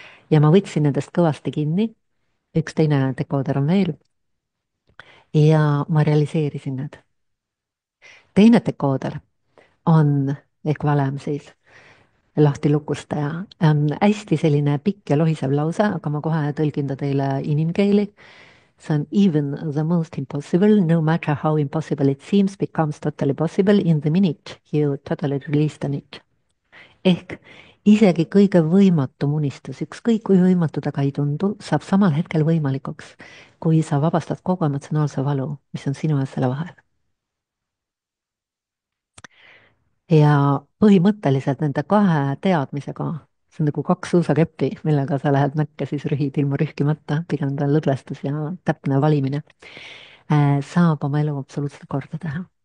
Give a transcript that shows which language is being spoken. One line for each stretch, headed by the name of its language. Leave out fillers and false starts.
Estonian: ja ma võtsin nendest kõvasti kinni, üks teine dekooder on veel, ja ma realiseerisin need. teine dekooder on, ehk valem siis, lahtilukustaja. hästi selline pikk ja lohisev lause, aga ma kohe tõlgin ta teile inimkeeli. See on
English: even the most impossible, no matter how impossible it seems, becomes totally possible in the minute you totally release the need.
Estonian: ehk isegi kõige võimatum unistus, ükskõik kui võimatu ta ka ei tundu, saab samal hetkel võimalikuks, kui sa vabastad kogu emotsionaalse valu, mis on sinu ja selle vahel. ja põhimõtteliselt nende 2 teadmisega, see on nagu 2 suusakeppi, millega sa lähed mäkke, siis rühid ilma rühkimata, pigem ta on lõdvestus ja täpne valimine, saab oma elu absoluutselt korda teha.